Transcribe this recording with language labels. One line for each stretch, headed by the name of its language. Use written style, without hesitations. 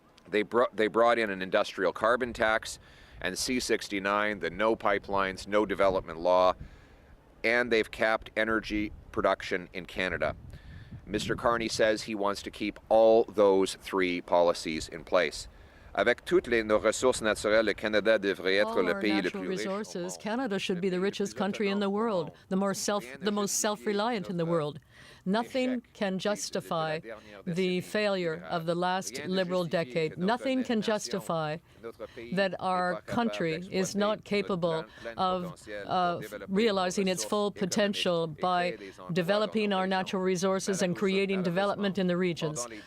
English: They brought in an industrial carbon tax and C-69, the no pipelines, no development law, and they've capped energy production in Canada. Mr. Carney says he wants to keep all those three policies in place.
French: Avec toutes nos ressources naturelles, le Canada devrait être le pays le plus riche.
English: Resources, Canada should be the richest country in the world, the most self-reliant in the world. Nothing can justify the failure of the last Liberal decade. Nothing can justify that our country is not capable of realizing its full potential by developing our natural resources and creating development in the regions.